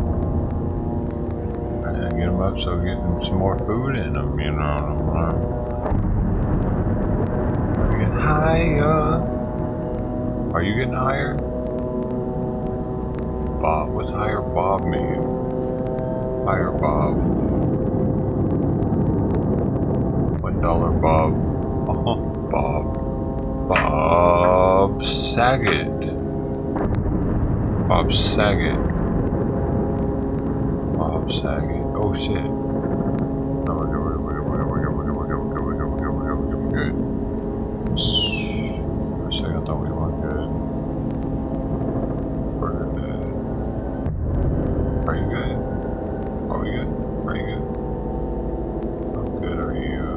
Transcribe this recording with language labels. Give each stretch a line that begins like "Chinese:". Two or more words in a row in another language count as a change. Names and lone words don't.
English: I had to get him up so get him some more food in him, you know. Get higher. Are you getting higher? Bob, what's higher Bob mean? Higher Bob. $1 Bob. Oh, Bob. Bob Saget. Bob Saget. Bob Saget. Oh shit. No, we're good. For a second I thought we weren't good. We're good. Are you good? Are we good? Are you good? How good are you?